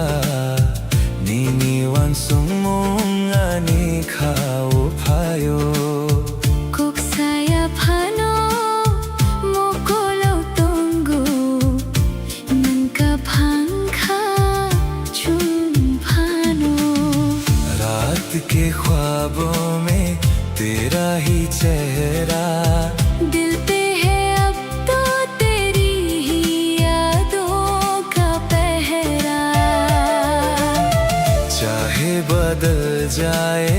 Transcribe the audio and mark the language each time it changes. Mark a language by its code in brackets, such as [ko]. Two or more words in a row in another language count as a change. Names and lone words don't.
[trp] Nini wan sung mong ani kha uphayo Kuk saya phano mokolo tongu nangka phangkha chum phano [hi] रात के ख्वाबों में तेरा ही चेहरा दिल पे है अब तो तेरी ही यादों का पहरा चाहे बदल जाए